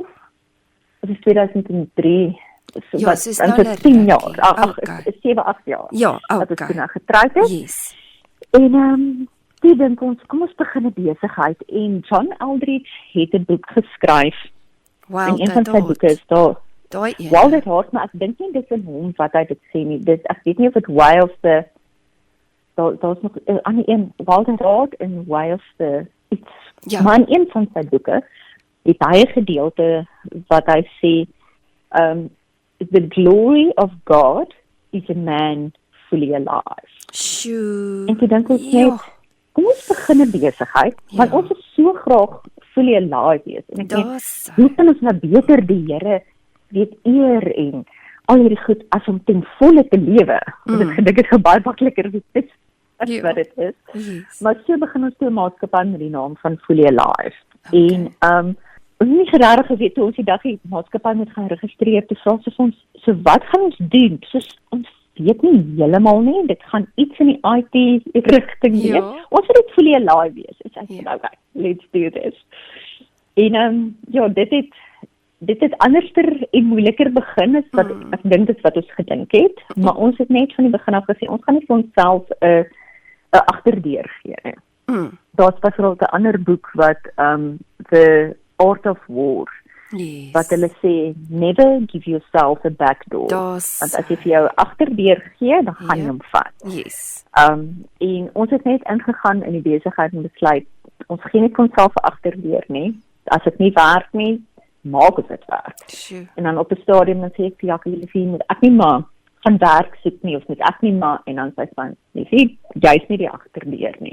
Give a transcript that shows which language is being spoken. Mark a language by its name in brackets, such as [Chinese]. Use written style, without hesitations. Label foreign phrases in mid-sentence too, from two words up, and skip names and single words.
[Afrikaans] Of is 2003? Ja, dit is nou 10 jaar. 7, 8 jaar. Ja, okay. Dat ons toen nou getrouwd is. Yes. En die dink ons, kom ons begin 'n besigheid. En John Eldridge het 'n boek geskryf. En een van sy boeke is daar. Wild at Heart, maar ek dink nie dit is in hom wat hy dit sê nie. Ek weet nie of het Wildste, daar's nog 'n ander een, Wild at Heart en Wildste iets. Ja. Maar in een van sy boeke het hy 'n gedeelte wat hy sê, [English] the glory of God is a man fully alive. [Afrikaans] Sjoe. En toe dink ons net, kom ons begin 'n besigheid, want ons is so graag [English] fully alive [Afrikaans] wees. En ek dink, hoe kan ons nou beter die Here weet eer en al hierdie goed as om ten volle te lewe? Want ek gedink dit gaan baie makliker wees as wat dit is. Yes. Maar so begin ons toe 'n maatskappy met die naam van Fully Alive. En ons het nie regtig geweet toe ons die dag die maatskappy moet gaan registreer, toe vra sy vir ons, so wat gaan ons doen? Soos ons weet nie heeltemal nie, dit gaan iets in die IT rigting wees. Ons wil dit Fully Alive wees. En sy sê, [English] okay, let's do this. [Afrikaans] En dit het anderster en moeiliker begin as wat ek dink dit wat ons gedink het, maar ons het net van die begin af gesê, ons gaan nie vir onsself 'n agterdeur gee nie. Daar's byvoorbeeld 'n ander boek wat The Art of War, wat hulle sê, [English] never give yourself a back door. [Afrikaans] Want as jy vir jou agterdeur gee, dan gaan jy hom vat. En ons het net ingegaan in die besigheid en besluit, ons gee nie vir onsself 'n agterdeur nie. As dit nie werk nie, maak ons dit werk. En dan op 'n stadium dan sê ek vir Jackie, moet ek nie maar gaan werk soek nie, of moet ek nie maar, en dan sê sy van, nee, jy's nie die agterdeur nie.